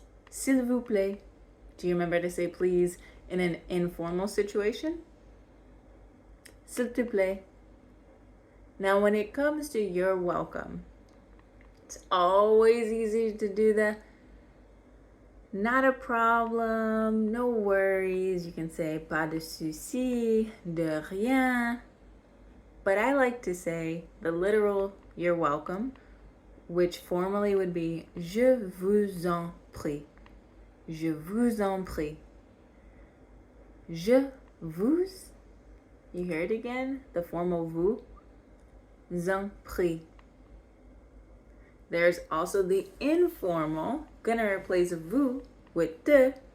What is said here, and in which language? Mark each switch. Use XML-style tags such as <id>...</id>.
<fr>S'il vous plaît.</fr> <en>Do you remember to say please in an informal situation?</en> <fr>S'il te plaît.</fr> <en>Now, when it comes to you're welcome, it's always easy to do the not a problem, no worries. You can say</en> <fr>pas de souci, de rien.</fr> <en>But I like to say the literal you're welcome, which formally would be</en> <fr>je vous en prie. Je vous en prie. Je vous,</fr> <en>you hear it again? The formal vous,</en> <fr>en prie.</fr> <en>There's also the informal, gonna replace vous with te.</en>